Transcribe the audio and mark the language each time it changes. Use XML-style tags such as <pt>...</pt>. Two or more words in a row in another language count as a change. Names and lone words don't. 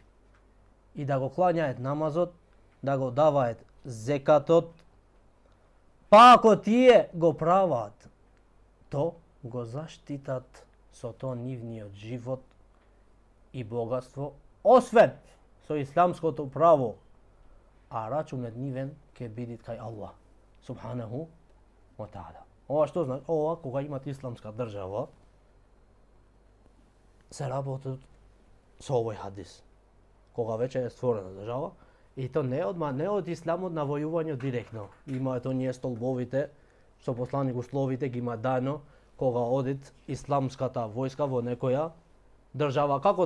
<mk>И да го клањаат намазот, да го даваат зекатот, па ако тие го прават, то го заштитат со то нивниот живот и богатство, освен со исламското право, а рачунот нивен ќе биде кај Аллах</mk> <ar>سبحانه وتعالى.</ar> <mk>Ова што значи? Ова кога имат исламска држава, се работат со овој хадис. Кога веќе е створена држава, и то не од исламот на војување директно. Имаат оние столбовите, што посланик условите ги има дано, кога одит исламската војска во некоја држава.</mk>